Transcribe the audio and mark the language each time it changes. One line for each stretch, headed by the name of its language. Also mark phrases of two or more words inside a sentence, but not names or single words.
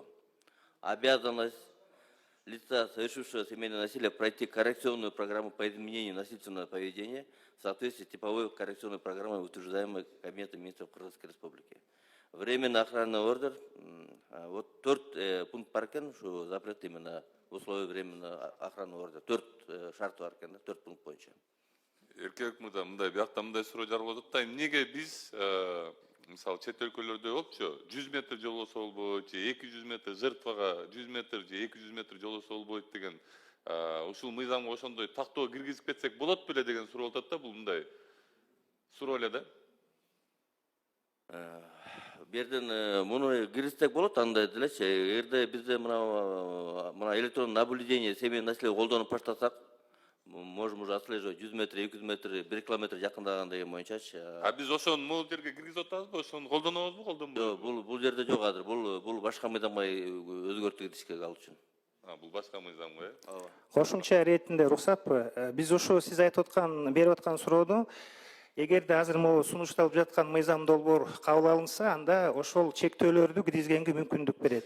Russian: Обязанность лица, совершившего семейное насилие, пройти коррекционную программу по изменению насильственного поведения в соответствии с типовой коррекционной программой, утверждаемой Кабинетом министров Кыргызской Республики. Временный охранный ордер, вот 4 пункт
Kyrgyz: бар экен, ушу
Russian: запрет именно условия временного охранного ордера.
Kyrgyz: 4 шарты бар экен, 4 пункт боюнча. Эркек мындай биякта мындай суроо жаралып атат да, эмнеге биз мисалы чет өлкөлөрдө болчу 100 метр жолосо болбойт же 200 метр, жертвага 100 метр же 200 метр жолосо болбойт деген ушул мыйзамга ошондой тактоо киргизип кетсек болот беле деген суроо атат да, бул мындай суроо эле да. Берден муну киргизсек болот андай делечи. Эгерде бизде мына
Russian: электронный наблюдение семейный насилие
Kyrgyz: колдонуп баштасак,
Russian: можем уже отслеживать 100 метр, 200 метр, 1 километр
Kyrgyz: жакындаган деген боюнчачы. А биз ошону могул жерге киргизип атабызбы, ошону колдонобузбу, колдонбойбузбу? Жок, бул жерде жок азыр. Бул башка мыйзамга өзгөртүү киргизишке ал үчүн. Бул башка мыйзамга, э? Ооба. Кошумча иретинде уруксатпы? Биз ошо сиз айтып аткан, берип аткан суроону эгерде азыр могу сунушталып жаткан мыйзам долбоор кабыл алынса, анда ошол чектөөлөрдү киргизгенге мүмкүндүк берет.